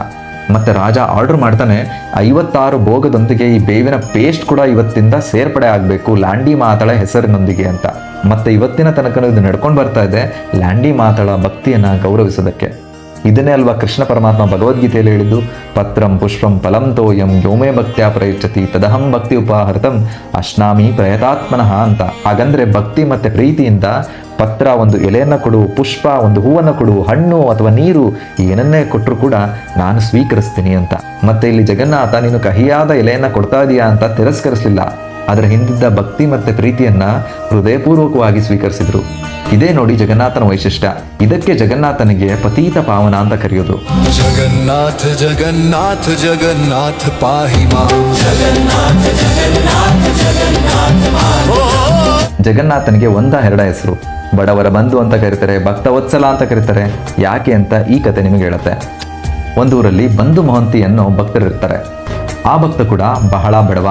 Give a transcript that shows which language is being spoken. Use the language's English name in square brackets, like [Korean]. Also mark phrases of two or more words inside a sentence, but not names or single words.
[Kannada] ಮತ್ತೆ ರಾಜ ಆರ್ಡರ್ ಮಾಡ್ತಾನೆ, 56 ಭೋಗದೊಂದಿಗೆ ಈ ಬೇವಿನ ಪೇಸ್ಟ್ ಕೂಡ ಇವತ್ತಿಂದ ಸೇರ್ಪಡೆ ಆಗಬೇಕು ಲ್ಯಾಂಡಿ ಮಾತಳ ಹೆಸರಿನೊಂದಿಗೆ ಅಂತ. ಮತ್ತೆ ಇವತ್ತಿನ ತನಕ ಇದು ನಡ್ಕೊಂಡು ಬರ್ತಾ ಇದೆ ಲ್ಯಾಂಡಿ ಮಾತಳ ಭಕ್ತಿಯನ್ನ ಗೌರವಿಸೋದಕ್ಕೆ. ಇದನ್ನೇ ಅಲ್ವಾ ಕೃಷ್ಣ ಪರಮಾತ್ಮ ಭಗವದ್ಗೀತೆಯಲ್ಲಿ ಹೇಳಿದ್ದು, [Sanskrit] ಪತ್ರಂ ಪುಷ್ಪಂ ಫಲಂ ತೋಯಂ ಯೋಮೇ ಭಕ್ತ್ಯಾ ಪ್ರಯುಜ್ಯತಿ ತದಹಂ ಭಕ್ತಿ ಉಪಾಹೃತಂ ಅಶ್ನಾಮಿ ಪ್ರಯತಾತ್ಮನಃ ಅಂತ. [Kannada] ಹಾಗಂದ್ರೆ ಭಕ್ತಿ ಮತ್ತೆ ಪ್ರೀತಿಯಿಂದ ಪತ್ರ ಒಂದು ಎಲೆಯನ್ನ ಕೊಡು, ಪುಷ್ಪ ಒಂದು ಹೂವನ್ನು ಕೊಡು, ಹಣ್ಣು ಅಥವಾ ನೀರು ಏನನ್ನೇ ಕೊಟ್ಟರು ಕೂಡ ನಾನು ಸ್ವೀಕರಿಸ್ತೀನಿ ಅಂತ. ಮತ್ತೆ ಇಲ್ಲಿ ಜಗನ್ನಾಥ ನೀನು ಕಹಿಯಾದ ಎಲೆಯನ್ನ ಕೊಡ್ತಾ ಇದೀಯಾ ಅಂತ ತಿರಸ್ಕರಿಸಲಿಲ್ಲ, ಅದರ ಹಿಂದಿದ್ದ ಭಕ್ತಿ ಮತ್ತೆ ಪ್ರೀತಿಯನ್ನ ಹೃದಯಪೂರ್ವಕವಾಗಿ ಸ್ವೀಕರಿಸಿದ್ರು. ಇದೇ ನೋಡಿ ಜಗನ್ನಾಥನ ವೈಶಿಷ್ಟ್ಯ. ಇದಕ್ಕೆ ಜಗನ್ನಾಥನಿಗೆ ಪತೀತ ಪಾವನ ಅಂತ ಕರೆಯೋದು. [Sanskrit] जगन्नाथ जगन्नाथ जगन्नाथ पाहि मां [Kannada] ಜಗನ್ನಾಥನಿಗೆ ಎರಡ ಹೆಸರು, ಬಡವರ ಬಂಧು ಅಂತ ಕರೀತಾರೆ, ಭಕ್ತವತ್ಸಲ ಅಂತ ಕರೀತಾರೆ. ಯಾಕೆ ಅಂತ ಈ ಕತೆ ನಿಮಗೆ ಹೇಳುತ್ತೆ. ಒಂದೂರಲ್ಲಿ ಬಂಧು ಮಹಂತಿ ಅನ್ನೋ ಭಕ್ತರಿರ್ತಾರೆ. ಆ ಭಕ್ತ ಕೂಡ ಬಹಳ ಬಡವ.